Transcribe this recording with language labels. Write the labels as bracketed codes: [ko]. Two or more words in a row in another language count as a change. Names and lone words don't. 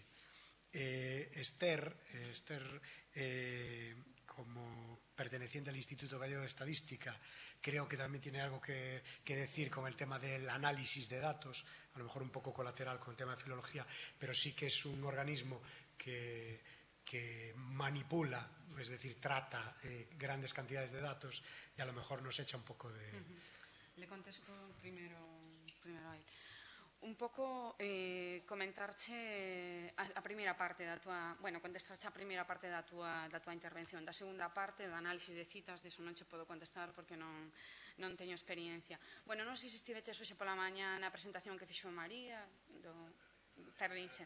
[es] Esther, como perteneciente al Instituto Gallego de Estadística, creo que también tiene algo que decir con el tema del análisis de datos, a lo mejor un poco colateral con el tema de filología, pero sí que es un organismo que manipula, es decir, trata grandes cantidades de datos y a lo mejor nos echa un poco de... Le contesto primero a él. [gl] Un pouco comentarche a primeira parte da tua... Bueno, contestarche a primeira parte da tua intervención. Da segunda parte, do análisis de citas, deso non che podo contestar porque non teño experiencia. Bueno, non sei se estiveches hoxe pola mañá na presentación que fixo María, perdinche.